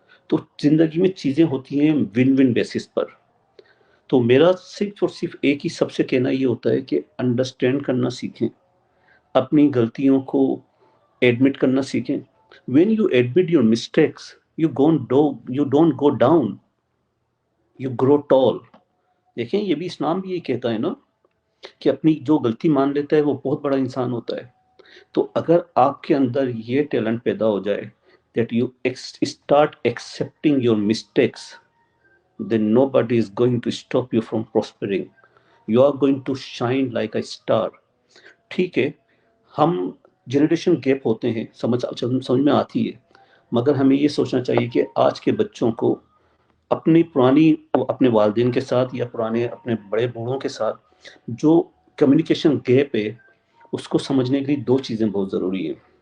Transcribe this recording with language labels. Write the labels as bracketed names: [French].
[Hindi] तो जिंदगी में चीजें होती हैं विन विन बेसिस पर. तो मेरा सिर्फ और सिर्फ एक ही सबसे कहना ये होता है कि अंडरस्टैंड करना सीखें, अपनी गलतियों को एडमिट करना सीखें. [English] When you admit your mistakes, you don't go down, you grow tall. [Hindi] देखें, ये भी इस्लाम भी ये कहता है ना कि अपनी जो गलती मान लेता है वो बहुत बड़ा इंसान होता है. तो अगर आपके अंदर ये टैलेंट पैदा हो जाए [English] that you start accepting your mistakes, then nobody is going to stop you from prospering. You are going to shine like a star. [Hindi] ठीक है, हम जनरेशन गैप होते हैं, समझ में आती है, मगर हमें ये सोचना चाहिए कि आज के बच्चों को अपने वालिदैन के साथ या पुराने अपने बड़े बूढ़ों के साथ जो कम्युनिकेशन गैप है, उसको समझने के लिए दो चीज़ें बहुत ज़रूरी हैं.